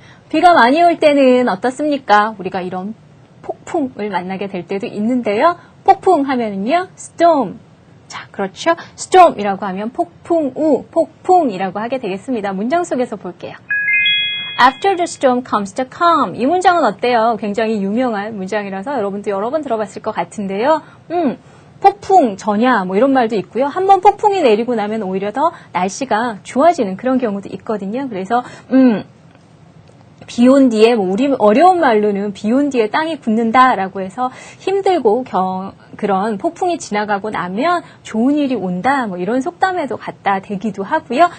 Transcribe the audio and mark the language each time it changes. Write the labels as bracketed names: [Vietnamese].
[Korean] 비가 많이 올 때는 어떻습니까? 우리가 이런 폭풍을 만나게 될 때도 있는데요. 폭풍 하면은요. storm. 자, 그렇죠. storm이라고 하면 폭풍이라고 하게 되겠습니다. 문장 속에서 볼게요. [English] After the storm comes the calm. [Korean] 이 문장은 어때요? 굉장히 유명한 문장이라서 여러분도 여러 번 들어봤을 것 같은데요. 폭풍 전야 뭐 이런 말도 있고요. 한번 폭풍이 내리고 나면 오히려 더 날씨가 좋아지는 그런 경우도 있거든요. 그래서 비 온 뒤에 우리 어려운 말로는 비 온 뒤에 땅이 굳는다라고 해서 힘들고 그런 폭풍이 지나가고 나면 좋은 일이 온다 뭐 이런 속담에도 갖다 대기도 하고요.